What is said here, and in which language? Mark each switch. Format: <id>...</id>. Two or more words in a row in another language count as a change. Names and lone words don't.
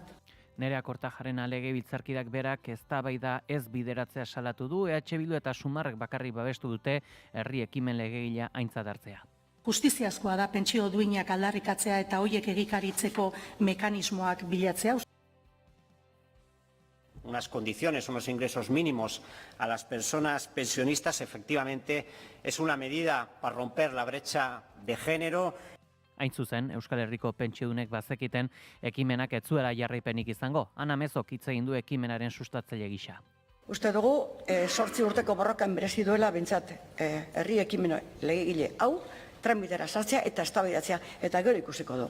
<eu>Nerea Kortajarena legebiltzarkideak berak eztabaida ez bideratzea salatu du, EH Bildu eta Sumarrek bakarrik babestu dute herri ekimen legegila aintzat hartzea. Justiziazkoa da pentsio duinak aldarrikatzea eta hoiek egikaritzeko mekanismoak bilatzea.</eu> <es>Unas condiciones, unos ingresos mínimos a las personas pensionistas, efectivamente, es una medida para romper la brecha de género.</es> <eu>Hain zuzen, Euskal Herriko pentsiodunek bazekiten ekimenak ez zuela jarraipenik izango. Ana Mezok hitz egin du ekimenaren sustatzaile gisa. Uste dugu, 8 urteko borrokan merezi duela behintzat herri ekimen legegile hau, tramitera sartzea eta eztabaidatzea eta gero ikusiko du.</eu>